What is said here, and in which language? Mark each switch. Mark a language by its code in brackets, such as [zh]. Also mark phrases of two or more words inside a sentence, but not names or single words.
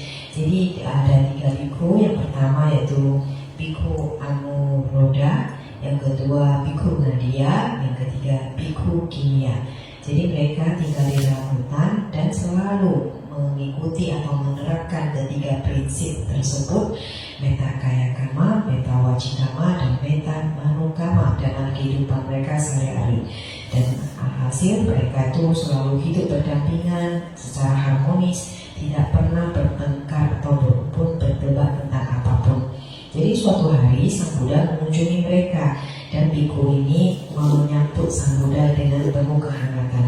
[id] Jadi ada 3 bhikkhu. Yang pertama yaitu bhikkhu Anuruddha, yang kedua bhikkhu Nadia, yang ketiga bhikkhu Kimia. Jadi mereka tinggal di dalam hutan dan selalu mengikuti atau menerapkan ketiga prinsip tersebut, [pi] metta kaya kama, metta wacikama, dan metta manukama [id] dalam kehidupan mereka sehari-hari. Dan hasil mereka itu selalu hidup berdampingan secara harmonis, tidak pernah bertengkar ataupun berdebat tentang apapun. Jadi suatu hari Sang Buddha mengunjungi mereka dan bhikkhu ini menyambut Sang Buddha dengan penuh kehangatan.